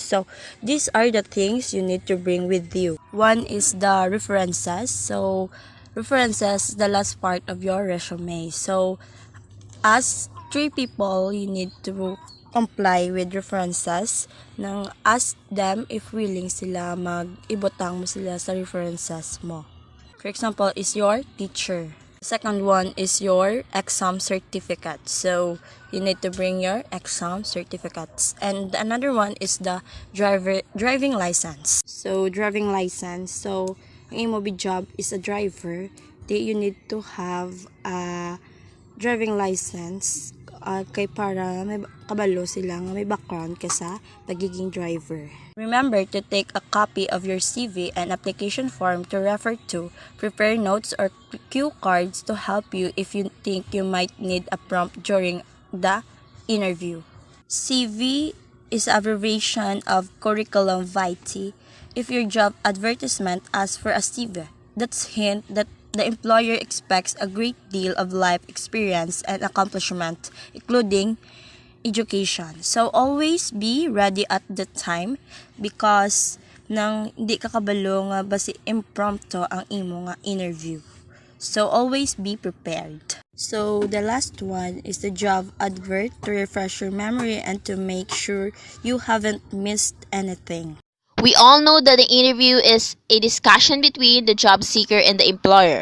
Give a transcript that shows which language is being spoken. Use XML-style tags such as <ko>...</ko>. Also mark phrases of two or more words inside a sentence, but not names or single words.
<en>So, these are the things you need to bring with you. One is the references. So, references is the last part of your resume. So, as three people, you need to comply with references nang ask them if willing</en> <hil>sila mag-ibutang mo sila sa references mo.</hil> <en>For example, is your teacher. Second one is your exam certificate. So, you need to bring your exam certificates. And another one is the driving license. So, driving license. So,</en> <hil>ang imo be</hil> <en>job is a driver. You need to have a driving license</en> <hil>kay para may kabalo sila nga may background ka sa pagiging driver.</hil> <en>Remember to take a copy of your CV and application form to refer to, prepare notes or cue cards to help you if you think you might need a prompt during the interview. CV is abbreviation of curriculum vitae. If your job advertisement asks for a CV, that's hint that the employer expects a great deal of life experience and accomplishment, including education. So, always be ready at the time because</en> <hil>nang di ka kabalo nga basi impromptu ang imo nga interview.</hil> <en>So, always be prepared. So, the last one is the job advert to refresh your memory and to make sure you haven't missed anything. We all know that the interview is a discussion between the job seeker and the employer.</en>